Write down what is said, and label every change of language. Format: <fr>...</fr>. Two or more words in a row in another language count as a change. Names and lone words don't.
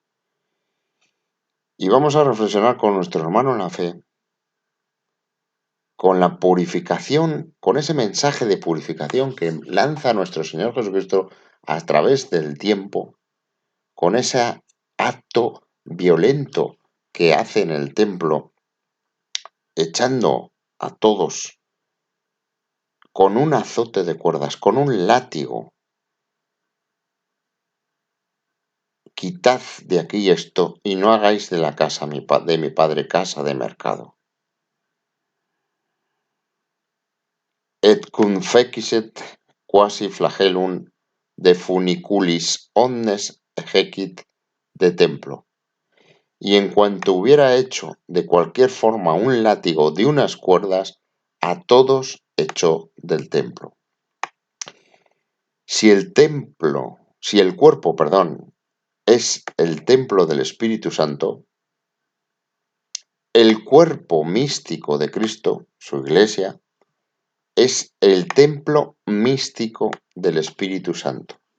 <es>Y vamos a reflexionar con nuestro hermano en la fe, con la purificación, con ese mensaje de purificación que lanza nuestro Señor Jesucristo a través del tiempo, con ese acto violento que hace en el templo, echando a todos con un azote de cuerdas, con un látigo. Quitad de aquí esto y no hagáis de la casa de mi padre casa de mercado.</es> <la>Et cum fecit quasi flagellum de funiculis omnes ejecit de templo.</la> <es>Y en cuanto hubiera hecho de cualquier forma un látigo de unas cuerdas, a todos echó del templo. Si el cuerpo, es el templo del Espíritu Santo, el cuerpo místico de Cristo, su iglesia, es el templo místico del Espíritu Santo.</es>